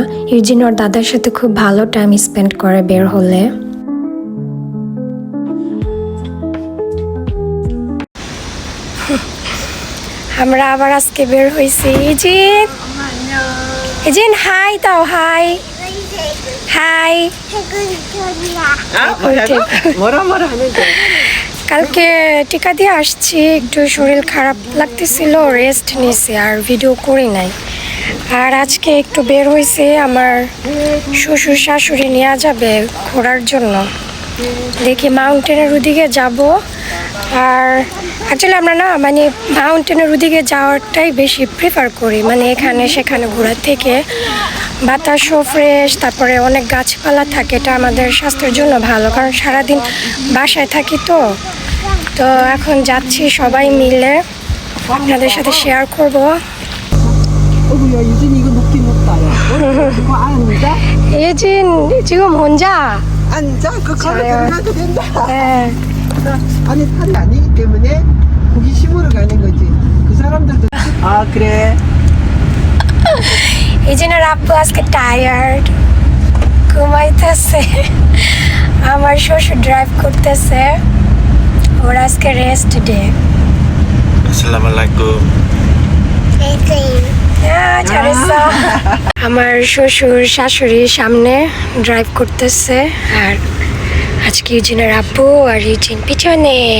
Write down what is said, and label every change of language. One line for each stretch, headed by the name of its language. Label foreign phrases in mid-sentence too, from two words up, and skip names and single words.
Bangla: ইউজিন ওর দাদার সাথে খুব ভালো টাইম স্পেন্ড করে বের হলে। আমরা আবার আজকে বের হয়েছি। ইউজিন, ইউজিন হাই দাও,
English: hi hi.
Korean: 뭐라 하는데.
Bangla: কালকে টিকা দিয়ে আসছি, একটু শরীর খারাপ লাগতেছিল, রেস্ট নিয়েছি আর ভিডিও করি নাই। আর আজকে একটু বের হয়েছে, আমার শ্বশুর শাশুড়ি নিয়ে যাবে ঘোরার জন্য, দেখি মাউন্টেনের ওদিকে যাব। আর অ্যাকচুয়ালি আমরা না মানে মাউন্টেনের ওদিকে যাওয়াটাই বেশি প্রেফার করি, মানে এখানে সেখানে ঘোরার থেকে। বাতাসও ফ্রেশ, তারপরে অনেক গাছপালা থাকে, এটা আমাদের স্বাস্থ্যের জন্য ভালো, কারণ সারাদিন বাসায় থাকি। তো এখন যাচ্ছি সবাই মিলে, আপনাদের সাথে শেয়ার করব।
Korean: 어구야, 유진이 이거 높긴 높다. 야. 이거 앉아? 예진 지금 혼자. 앉아? 그 걸어 자요. 들어가도 된다. 네. 안에 탈이 아니기 때문에 호기심으로 가는 거지. 그 사람들도. 아, 그래.
Bangla: ইজিনের আব্বু আজকে টায়ার্ড, ঘুমাইতেছে। আমার শ্বশুর ড্রাইভ করতেছে, ওর আজকে
English: rest day.
Arabic: Assalamualaikum.
Bangla: আমার শ্বশুর শাশুড়ি সামনে ড্রাইভ করতেছে, আর আজকে ইউজিনের আব্বু আর ইউজিন পিছনে।